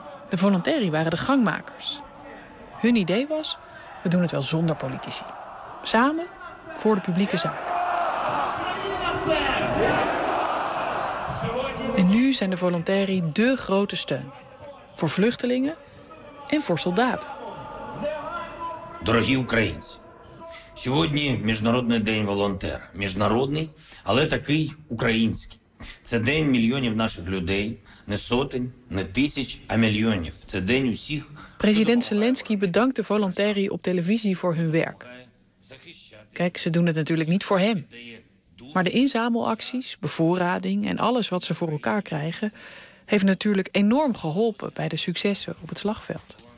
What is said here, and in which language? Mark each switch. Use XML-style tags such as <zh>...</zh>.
<nl>De volontari waren de gangmakers. Hun idee was, we doen het wel zonder politici. Samen voor de publieke zaak. En nu zijn de volontari dé grote steun. Voor vluchtelingen en voor soldaten.</nl> <uk>Дорогі українці, сьогодні міжнародний день волонтера. Міжнародний, але такий український. Це день мільйонів наших людей, не сотень, не тисяч, а мільйонів. Це день усіх.</uk> <nl>Президент Зеленський bedankt de volontari op televisie voor hun werk. Kijk, ze doen het natuurlijk niet voor hem. Maar de inzamelacties, bevoorrading en alles wat ze voor elkaar krijgen heeft natuurlijk enorm geholpen bij de successen op het slagveld.</nl>